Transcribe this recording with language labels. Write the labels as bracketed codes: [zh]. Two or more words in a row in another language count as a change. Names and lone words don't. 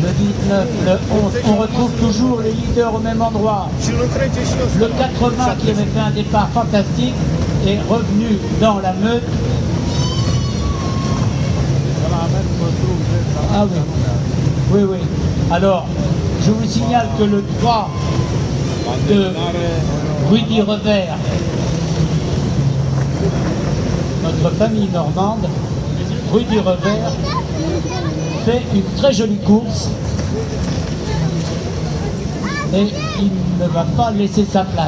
[fr] Le 19, le 11, on retrouve toujours les leaders au même endroit. [ro] Și îl întrece și ăsta. [fr] Le 80 qui avait fait un départ fantastique est revenu dans la meute. Ah oui, oui, oui. Alors, je vous signale que le 3 de Rudy Revers, notre famille normande, Rudy Revers, fait une très jolie course et il ne va pas laisser sa place.